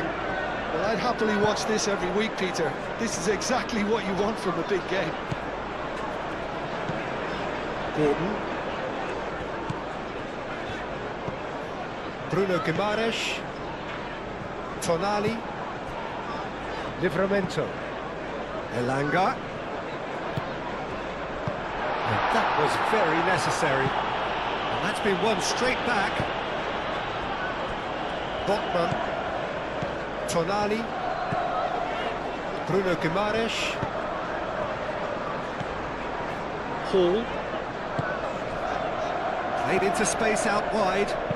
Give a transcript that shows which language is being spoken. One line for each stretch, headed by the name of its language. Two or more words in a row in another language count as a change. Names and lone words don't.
English: Well, I'd happily watch this every week, Peter. This is exactly what you want from a big game. Gordon. Bruno Guimaraes. Tonali. Livramento. Elanga. And that was very necessary. And that's been won straight back. Botman, Tonali, Bruno Guimaraes, Hall, played into space out wide.